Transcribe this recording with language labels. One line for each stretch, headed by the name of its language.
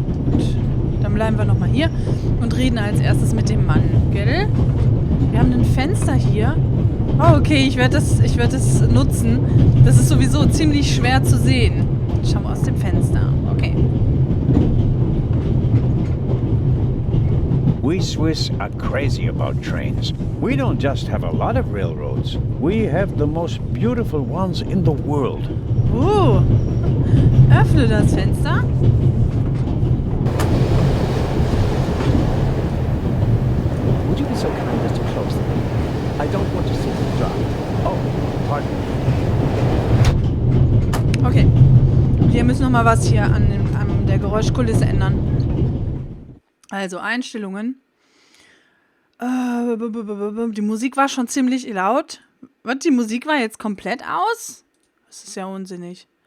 German: Gut, dann bleiben wir nochmal hier und reden als erstes mit dem Mann, gell? Wir haben ein Fenster hier. Oh, okay, ich werd das nutzen. Das ist sowieso ziemlich schwer zu sehen. Schauen wir aus dem Fenster. Okay.
English: We Swiss are crazy about trains. We don't just have a lot of railroads. We have the most beautiful ones in the world.
German: Öffne das Fenster.
English: Would you be so kind as to close the window? I don't want to sit in the dark. Oh, pardon me. Okay.
German: Wir müssen noch mal was hier an der Geräuschkulisse ändern. Also Einstellungen. Die Musik war schon ziemlich laut. Was? Die Musik war jetzt komplett aus? Das ist ja unsinnig.